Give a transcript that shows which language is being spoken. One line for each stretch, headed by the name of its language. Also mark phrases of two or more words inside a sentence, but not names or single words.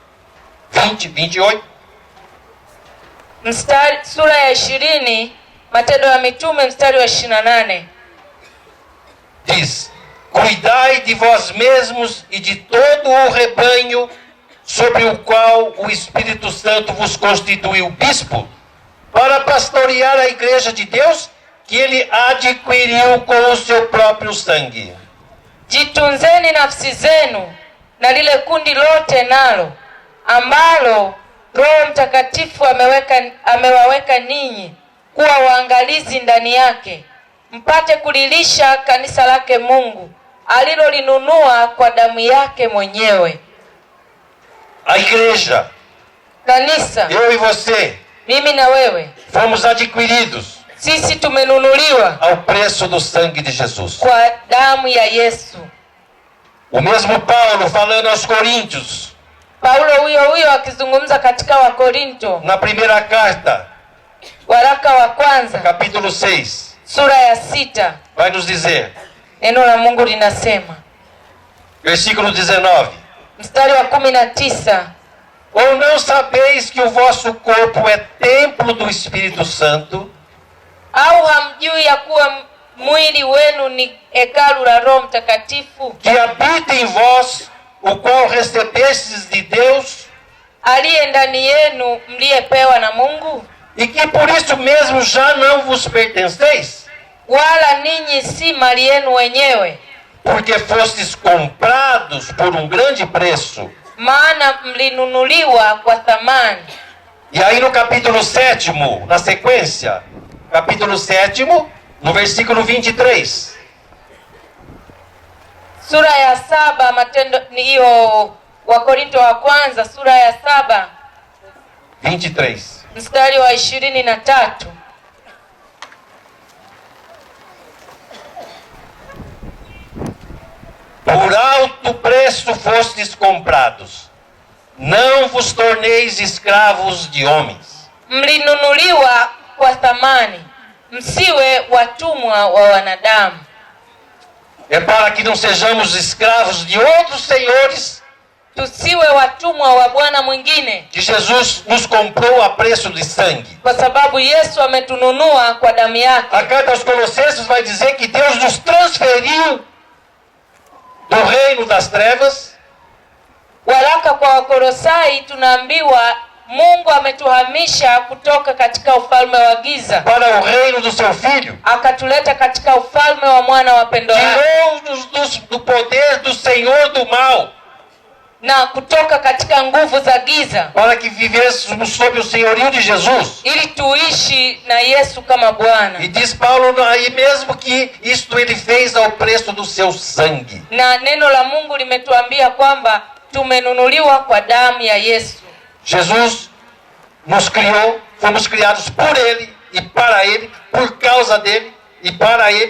Swahili: sura ya 20, Matendo ya Mitume mstari wa 28.
Portuguese: Diz: Cuidai de vós mesmos e de todo o rebanho sobre o qual o Espírito Santo vos constituiu bispo, para pastorear a igreja de Deus, que ele adquiriu com o seu próprio sangue.
Swahili: Jitunzeni nafsi zenu na lile kundi lote nalo ambalo Roho Mtakatifu amewaweka ninyi kuwa waangalizi ndani yake, mpate kulilisha kanisa lake Mungu alilolinunua kwa damu yake mwenyewe.
Portuguese: A igreja,
Swahili: Kanisa,
Portuguese: eu e você,
Swahili: mimi na wewe,
Portuguese: fomos adquiridos
Swahili: sisi tumenunuliwa
Portuguese: ao preço do sangue de Jesus.
Swahili: kwa damu ya Yesu.
Portuguese: O mesmo Paulo falando aos Coríntios,
Swahili: Paulo huyo akizungumza katika Wakorinto,
Portuguese: na primeira carta,
Swahili: waraka wa kwanza
Portuguese: capítulo 6,
Swahili: sura ya 6,
Portuguese: vai nos dizer,
Swahili: neno la Mungu linasema,
Portuguese: versículo 19,
Swahili: mstari wa 19,
Portuguese: ou não sabeis que o vosso corpo é templo do Espírito Santo,
Swahili: Au hamjui ya kuwa mwili wenu ni hekalu la Roho Mtakatifu
Portuguese: que habita em vós, o qual recebestes de Deus,
Swahili: aliye ndani yenu, mliyepewa na Mungu?
Portuguese: e que por isso mesmo já não vos pertenceis,
Swahili: Wala ninyi si mali yenu wenyewe,
Portuguese: porque fostes comprados por um grande preço.
Swahili: maana mlinunuliwa kwa thamani.
Portuguese: E aí no capítulo 7º, na sequência, capítulo 7º, no versículo 23.
Swahili: Sura ya 7, Matendo ni hiyo, Wakorinto wa kwanza sura ya 7 23. mstari wa 23.
Portuguese: Por alto preço fostes comprados, não vos torneis escravos de homens.
Swahili: Mlinunuliwa kwa thamani, msiwe watumwa wa wanadamu.
Portuguese: É para que não sejamos escravos de outros senhores,
Swahili: Tusiwe watumwa wa bwana mwingine,
Portuguese: que Jesus nos comprou a preço de sangue.
Swahili: kwa sababu Yesu ametununua kwa damu yake.
Portuguese: A carta aos Colossenses vai dizer que Deus nos transferiu do reino das trevas
Swahili: Waraka kwa Wakolosai tunaambiwa Mungu ametuhamisha kutoka katika ufalme wa giza
Portuguese: para o reino do seu Filho.
Swahili: akatuleta katika ufalme wa mwana wa pendo lake,
Portuguese: Tirou-nos do poder do Senhor do mal,
Swahili: na kutoka katika nguvu za giza
Portuguese: para que vivêssemos sob o senhorio de Jesus.
Swahili: ili tuishi na Yesu kama Bwana.
Portuguese: E diz Paulo aí mesmo que isto ele fez ao preço do seu sangue.
Swahili: Na neno la Mungu limetuambia kwamba tumenunuliwa kwa damu ya Yesu.
Portuguese: Jesus nos criou, fomos criados por Ele e para Ele, por causa dele e para Ele.